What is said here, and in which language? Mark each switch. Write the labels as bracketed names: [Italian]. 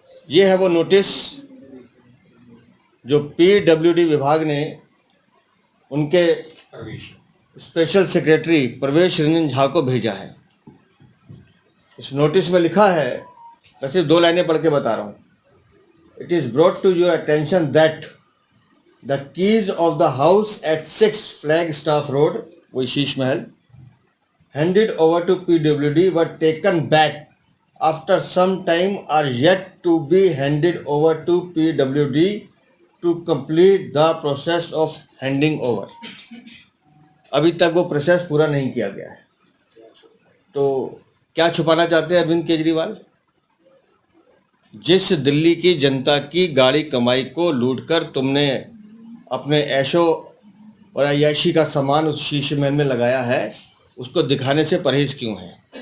[Hindi] ये है वो नोटिस जो पीडब्ल्यूडी विभाग ने उनके स्पेशल सेक्रेटरी प्रवेश रंजन झा को भेजा है। इस नोटिस में लिखा है, मैं सिर्फ 2 लाइनें पढ़ के बता रहा हूँ। [English] It is brought to your attention that the keys of the house at 6 Flagstaff Road, [Hindi] वो Sheesh Mahal, [English] handed over to PWD were taken back after some time are yet to be handed over to PWD to complete the process of handing over. [Hindi] अभी तक वो process पूरा नहीं किया गया है। तो क्या छुपाना चाहते हैं अरविंद केजरीवाल? जिस दिल्ली की जनता की गाड़ी कमाई को लूटकर तुमने अपने ऐशो और अय्याशी का सामान उस शीशे महल में लगाया है, उसको दिखाने से परहेज क्यों है?